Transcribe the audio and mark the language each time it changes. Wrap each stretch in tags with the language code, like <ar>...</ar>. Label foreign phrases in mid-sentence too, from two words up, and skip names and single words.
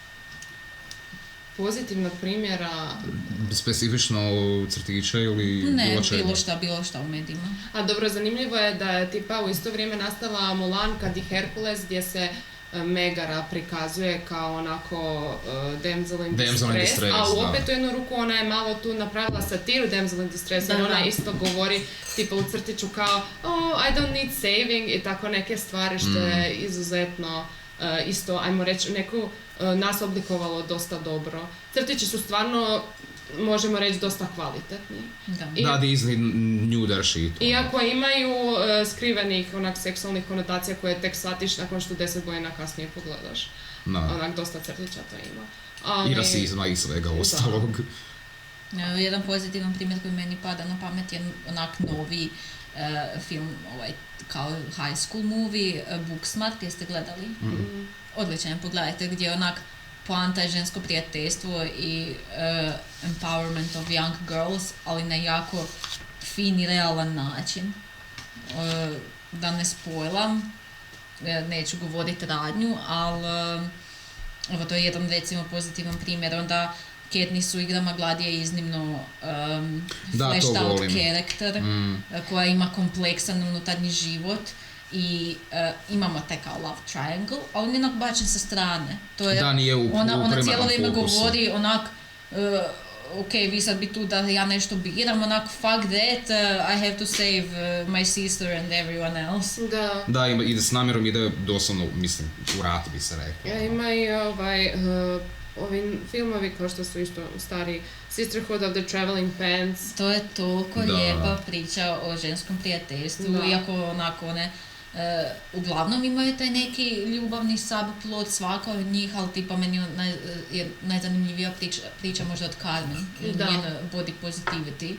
<hr>Pozitivnog primjera... Specifično crtića ili bilo šta u medijima. A dobro, zanimljivo je da je tipa u isto vrijeme nastala Mulan kad i Hercules, gdje se Megara prikazuje kao onako</hr> <en>damsel in distress,</en> <hr>a opet u jednu ruku ona je malo tu napravila satiru</hr> <en>damsel in distress,</en> <hr>jer ona isto govori tipa u crtiću kao</hr> <en>I don't need saving</en> <hr>i tako neke stvari što je izuzetno isto, ajmo reći, neku nas oblikovalo dosta dobro. Crtići su stvarno, možemo reći, dosta kvalitetni. Da,</hr> <en>Disney knew their shit.</en> <hr>Iako imaju skrivenih seksualnih konotacija koje tek shvatiš nakon što 10 godina kasnije pogledaš. Dosta crtića to ima. I rasizma i svega ostalog. Jedan pozitivan primjer koji meni pada na pamet je novi film, kao</hr> <en>high school movie,</en> <hr>Booksmart, jeste gledali? Odličan, pogledajte, gdje je poanta je žensko prijateljstvo i</hr> <en>empowerment of young girls,</en> <hr>ali na jako fin i realan način. Da ne spojlam, neću govoriti radnju, ali to je jedan recimo pozitivan primjer. Onda Katniss u igrama Gladi je iznimno</hr> <en>fleshed out</en> <hr>karakter koja ima kompleksan unutarnji život i imamo taj kao</hr> <en>love triangle,</en> <hr>ali on je bačen sa strane. To je, ona cijelo vrijeme govori ok, vi sad bi tu da ja nešto biram,</hr> <en>fuck that, I have to save my sister and everyone else.</en> <hr>Da, ide s namjerom, ide doslovno, mislim, u rat bi se rekao. Ima i ovi filmovi kao što su isto stari Sisterhood of the Traveling Pants. To je toliko lijepa priča o ženskom prijateljstvu, iako onako one uglavnom imaju taj neki ljubavni subplot svaka od njih, ali tipa meni je najzanimljivija priča možda od Carmen, njen</hr> <en>body positivity.</en>